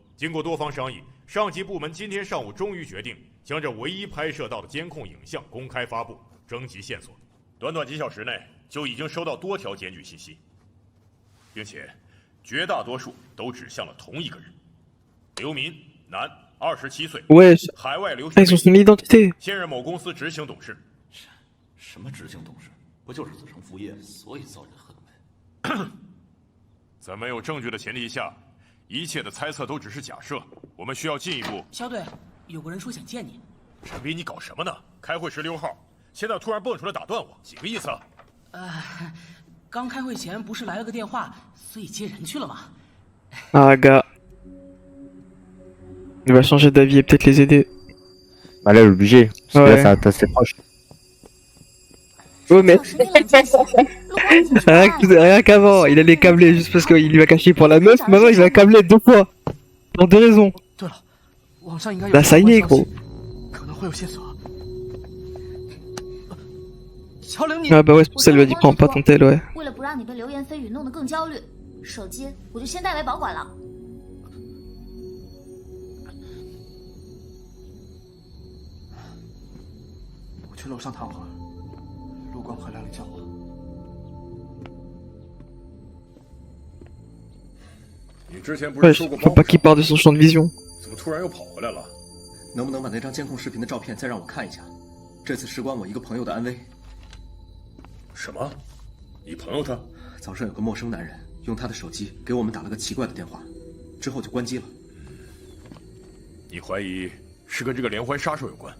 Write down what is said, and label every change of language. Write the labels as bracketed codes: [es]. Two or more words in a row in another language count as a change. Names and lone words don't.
[zh] 经过多方商议，上级部门今天上午终于决定将这唯一拍摄到的监控影像公开发布，征集线索。短短几小时内就已经收到多条检举信息，并且绝大多数都指向了同一个人：刘民，男，27岁， [fr] Ouais, [zh] 海外留学 [fr] ils ont son identité. [zh] 现任某公司执行董事。什么执行董事？不就是子承父业，所以遭人恨呗。在没有证据的前提下，一切的猜测都只是假设。我们需要进一步。肖队，有个人说想见你。陈斌，你搞什么呢？开会16号，现在突然蹦出来打断我，几个意思啊？刚开会前不是来了个电话，所以接人去了吗？ [fr] Ah, gars. Il va changer d'avis et peut-être les aider. Bah là, obligé. Parce que Ouais. là, c'est assez proche. Oh, mais [zh] 小时你冷静些，陆光已经出来了。 [fr] rien qu'avant, il allait câbler juste parce qu'il lui a caché pour la meuf. Maintenant, il va câbler 2 fois. Pour 2 raisons. [zh] 对了，网上应该有 [fr] Bah, ça y est, [zh] 相关消 [fr] gros. [zh] 息，可能会有线索。乔玲，你 [fr] Ah, bah ouais, c'est pour ça, il lui a dit prends pas ton tel, ouais. [zh] 为了不让你被流言蜚语弄得更焦虑，手机我就先代为保管了。我去楼上躺会儿，陆光回来了叫我。你之前不 [fr] Ouais, [zh] 是说过 [fr] faut pas qu'il parte de son champ de vision. [zh] 怎么突然又跑回来了？能不能把那张监控视频的照片再让我看一下？这次事关我一个朋友的安危。什么？你朋友他？早上有个陌生男人用他的手机给我们打了个奇怪的电话，之后就关机了。你怀疑是跟这个连环杀手有关？